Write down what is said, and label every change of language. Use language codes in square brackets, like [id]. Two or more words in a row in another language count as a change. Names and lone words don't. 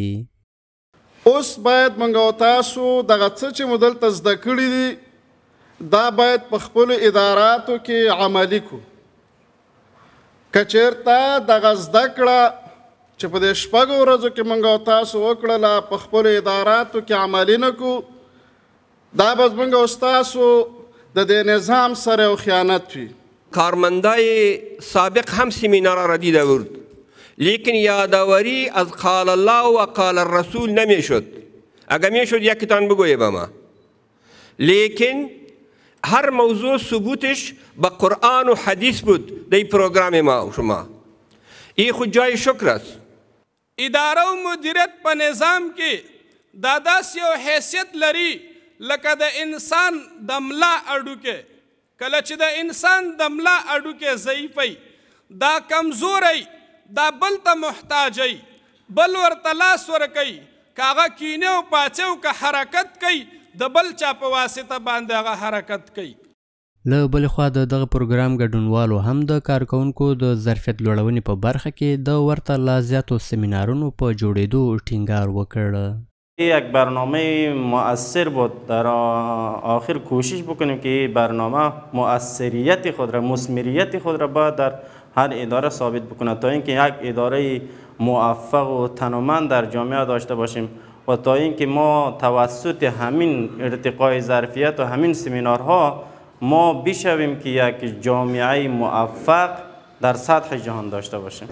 [ps] اوس باید موږ او تاسو دغه څه چې مو دلته زده کړي دي دا باید په خپلو اداراتو کې عملي کړو. که چېرته دغه زده کړه چې په دې شپږو ورځو کې موږ او تاسو وکړله په خپلو اداراتو کې عملي نه کړو، دا به زموږ او ستاسو د دې نظام سره یو خیانت وي. [fa] کارمندای سابق هم سیمینار را دیده بود، لیکن یادآوری از [ar] قال الله و قال الرسول [fa] نمیشد. اگر میشد یکیتان بگویه به ما، لیکن هر موضوع ثبوتش به قرآن و حدیث بود در پروگرام ما و شما. این خود جای شکر است. [ps] اداره و مدیریت په نظام کې دا داسې یو حیثیت لري لکه د انسان د ملا اډوکې. کله چې د انسان د ملا اډوکې ضعیفی، دا کمزوری، دا بل ته محتاجی، بل ورته لاس ورکوي، که هغه کینې او پاڅې او که حرکت کوي د بل چا په واسطه باندې هغه حرکت کوي. له بلې خوا د دغه پروګرام ګډونوالو هم د کارکوونکو د ظرفیت لوړونې په برخه کې د ورته لا زیاتو سیمینارونو په جوړېدو ټینګار وکړ. [fa] یک برنامه مؤثر بود. در آخر کوشش بکنیم که این برنامه مؤثریت خود را، مثمریت خود را باید در هر اداره ثابت بکنه تا اینکه یک اداره موفق و تنومند در جامعه داشته باشیم و تا اینکه ما توسط همین ارتقای ظرفیت و همین سیمینارها ما بشویم که یک جامعه موفق در سطح جهان داشته باشیم.